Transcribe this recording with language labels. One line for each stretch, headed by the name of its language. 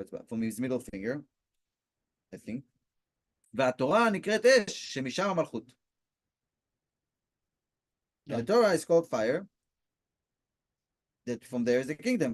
English: From his middle finger, I think.
Hebrew: והתורה נקראת אש, שמשם המלכות.
English: The Torah is called fire. That from there is the kingdom.